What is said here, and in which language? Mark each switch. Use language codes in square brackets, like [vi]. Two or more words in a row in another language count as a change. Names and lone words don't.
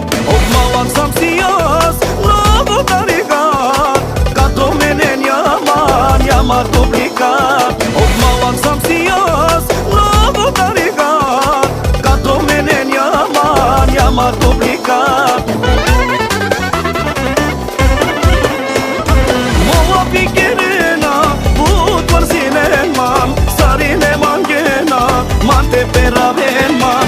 [bg] От малък съм си аз, много тарикат, като мене няма дубликат. От малък съм си аз, много тарикат, като мене няма дубликат. [rom] Мола пикерена, утвързинен ман, сарине мангена, ман те перавен ман.